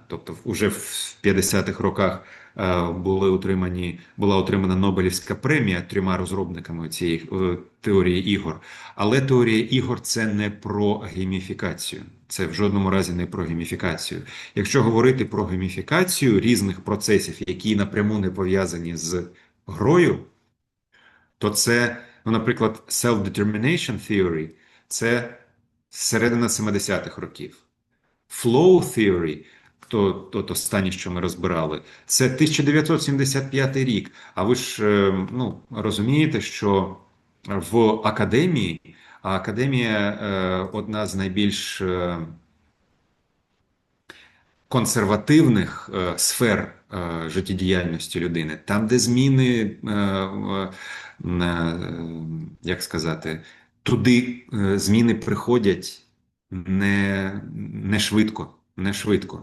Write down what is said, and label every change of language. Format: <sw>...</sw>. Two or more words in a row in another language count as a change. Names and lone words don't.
<uk>Тобто, вже в 50-х роках була отримана Нобелівська премія трьома розробниками цієї теорії ігор. Але теорія ігор це не про гейміфікацію. Це в жодному разі не про гейміфікацію. Якщо говорити про гейміфікацію різних процесів, які напряму не пов'язані з грою, то це, ну, наприклад,</uk> <en>self-determination theory –</en> <uk>це середина 70-х років.</uk> <en>Flow theory,</en> <uk>то останнє, що ми розбирали, це 1975 рік. А ви ж, ну, розумієте, що в академії, а академія одна з найбільш консервативних сфер життєдіяльності людини, там, де зміни, як сказати, туди зміни приходять не швидко, не швидко.</uk>